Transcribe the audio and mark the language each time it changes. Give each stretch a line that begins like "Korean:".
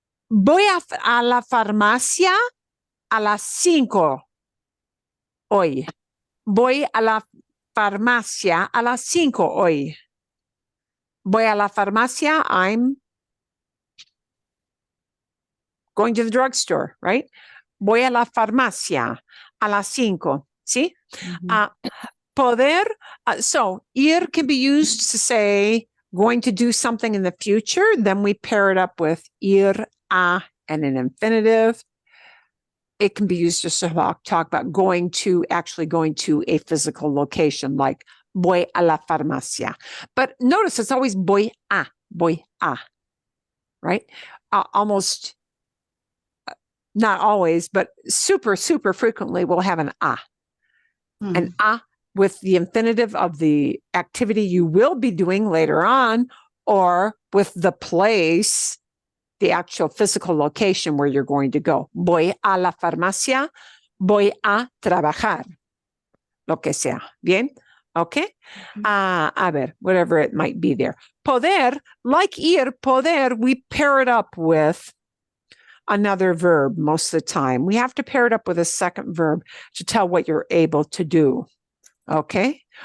Spanish: Voy a la farmacia a las 5 hoy. Voy a la farmacia a las 5 hoy. Voy a la farmacia.
English: I'm going to the drugstore, right?
Spanish: Voy a la farmacia a las 5, ¿sí?
English: Poder, so ir can be used to say going to do something in the future. Then we pair it up with ir a and an infinitive. It can be used just to talk about actually going to a physical location, like
Spanish: voy a la farmacia.
English: But notice it's always voy a, right? almost, not always, but super, super frequently we'll have an a. An a with the infinitive of the activity you will be doing later on, or with the place, the actual physical location where you're going to go.
Spanish: Voy a la farmacia, voy a trabajar. Lo que sea. Bien? Okay? A ver,
English: whatever it might be there. Poder, like ir, poder, we pair it up with another verb most of the time. We have to pair it up with a second verb to tell what you're able to do. Okay?